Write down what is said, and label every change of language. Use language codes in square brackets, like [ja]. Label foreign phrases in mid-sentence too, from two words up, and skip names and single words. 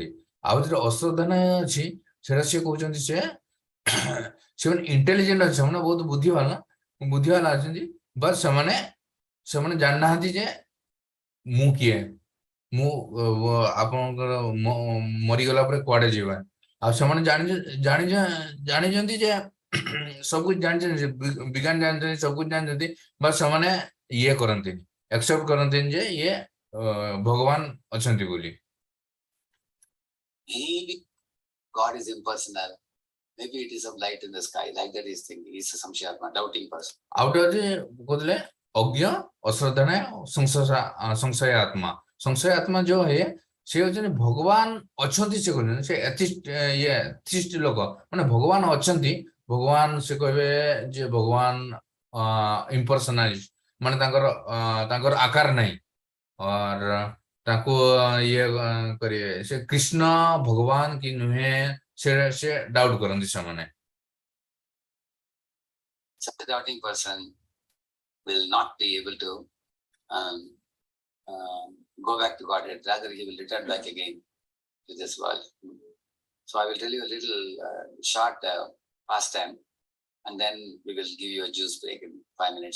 [or] ଆଉ ଯୋଉ ଅଶ୍ରଦ୍ଧାନ୍ୟ ଅଛି, ସେଟା ସିଏ କହୁଛନ୍ତି ସେମାନେ ଇଣ୍ଟେଲିଜେଣ୍ଟ ଅଛି, ସେମାନେ ବହୁତ ବୁଦ୍ଧିବାନ ଅଛନ୍ତି, ବଟ୍ ସେମାନେ ଜାଣିନାହାନ୍ତି ଯେ ମୁଁ କିଏ, ମୁଁ ଆପଣଙ୍କର ମରିଗଲା ପରେ କୁଆଡେ ଯିବା। ଆଉ ସେମାନେ ଜାଣିଛନ୍ତି ଯେ ସବୁ ଜାଣିଛନ୍ତି, ବିଜ୍ଞାନ ଜାଣିଛନ୍ତି, ସବୁ ଜାଣିଛନ୍ତି, ବା ସେମାନେ ଇଏ କରନ୍ତିନି, ଆକ୍ସେପ୍ଟ କରନ୍ତିନି ଯେ ଇଏ ଭଗବାନ ଅଛନ୍ତି ବୋଲି। [en] Maybe God is impersonal. Maybe it is some light in the sky. Like that is thinking. He is a Samshayatma, doubting person. [or] ଆଉ ଗୋଟେ କହୁଥିଲେ ଅଜ୍ଞ, ଅଶ୍ରଦ୍ଧାନ୍ୟ, ସଂଶୟ ଆତ୍ମା। ସଂଶୟ ଆତ୍ମା ଯୋଉ ସେ ହଉଛନ୍ତି ଭଗବାନ ଅଛନ୍ତି, ସେ କହୁଛନ୍ତି ସେ ଏଥିଷ୍ଟ ଲୋକ, ମାନେ ଭଗବାନ ଅଛନ୍ତି, ଭଗବାନ ସେ କହିବେ ଯେ ଭଗବାନ ଇମ୍ପର୍ସନାଲିଷ୍ଟ, ମାନେ ତାଙ୍କର ଆକାର ନାହିଁ, ତାଙ୍କୁ ଇଏ କରିବେ ସେ କୃଷ୍ଣ ଭଗବାନ କି ନୁହେଁ, ସେ ଡାଉଟ କରନ୍ତି ସେମାନେ। [en] Such a doubting person will not be able to go back to Godhead. Rather, he will return back again to this world. So I will tell you a little short pastime, and then we will give you a juice break in 5 minutes.